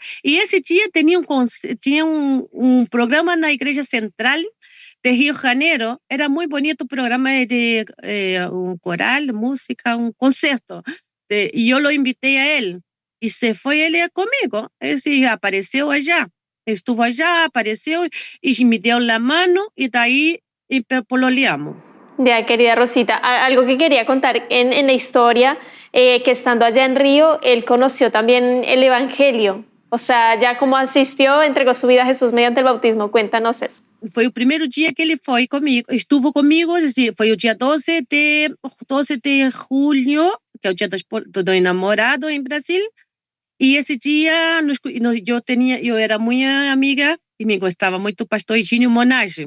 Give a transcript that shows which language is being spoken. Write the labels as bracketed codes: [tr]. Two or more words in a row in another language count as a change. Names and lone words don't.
[pt] E esse dia tinha um programa na Igreja Central de Rio de Janeiro. Era muito bonito o programa de um coral, música, um concerto. E eu lo invitei a ele. E se foi ele comigo. Ele apareceu allá. [es] Estuvo allá, [pt] apareceu e me deu a mano e daí pololeamos. [es] Ya, querida Rosita, algo que quería contar en la historia, que estando allá en Río, él conoció también el Evangelio. O sea, ya como asistió, entregó su vida a Jesús mediante el bautismo. Cuéntanos eso. [pt] Foi o primeiro dia que ele estuvo comigo, foi o dia 12 de julho, que é o dia do enamorado em Brasil. E esse dia eu era muito amiga e me gostava muito do pastor Higínio Monage.